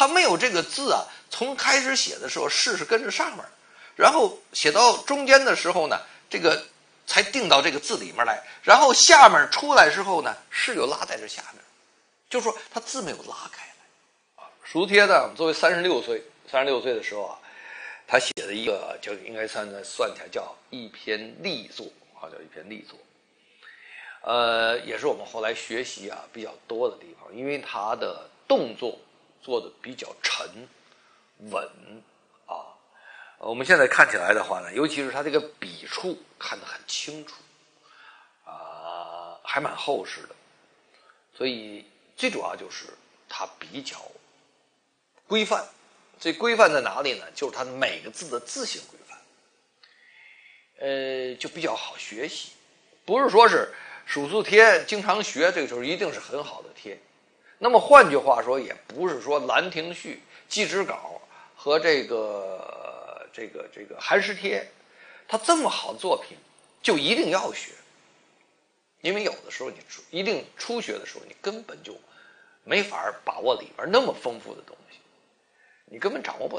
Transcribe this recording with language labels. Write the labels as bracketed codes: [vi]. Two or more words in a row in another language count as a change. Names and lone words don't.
[zh] 沒有這個字從開始寫的時候勢是跟着上面，然後寫到中間的時候呢，這個才定到這個字裡面來，然後下面出來之後呢，勢又拉在這下面，就是說它字沒有拉開來蜀帖呢，作為36歲的時候他寫的一個就應該算起來叫一篇力作叫一篇力作也是我們後來學習比較多的地方，因为它的动作做的比較沉穩啊。我們現在看起来的話呢，尤其是它這個筆觸看得很清楚還蠻厚實的，所以最主要就是它比較規範。這規範在哪裡呢？就是它每個字的字形規範，就比較好學習。不是說是數數貼經常學，這個時候一定是很好的貼。那麼換句話說，也不是說《蘭亭序》《祭侄稿》和這個寒食帖，它這麼好的作品就一定要學。因為有的時候你一定初學的時候，你根本就没法把握里邊那麼豐富的東西，你根本掌握不了。